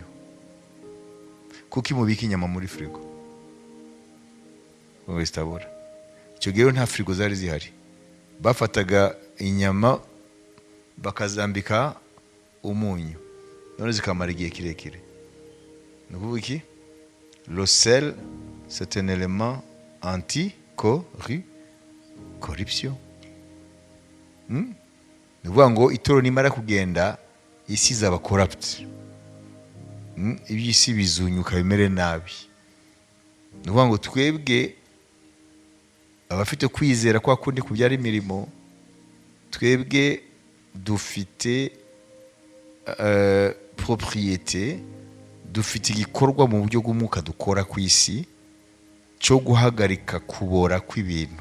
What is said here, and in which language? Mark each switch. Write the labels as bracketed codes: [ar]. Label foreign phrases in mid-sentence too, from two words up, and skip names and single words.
[rw] Kuko imubika inyama muri frigo ngo zitabora. Icyo gihe nta frigo zari zihari, bafataga inyama bakazambika umunyu, none zikamara igihe kirekire. Ni ukuvuga iki? [fr] Le sel, c'est un élément anti-corruption. [rw] Ni ukuvuga ngo itoro nimara kugenda, isi izaba corrupt. Iby'isi bizunyuka bimere nabi. Ni ukuvuga ngo twebwe abafite kwizera kwa kundi kubyara imirimo, twebwe dufite propriete, dufite igikorwa mu buryo bw'umwuka dukora ku isi cyo guhagarika kubora kw'ibintu.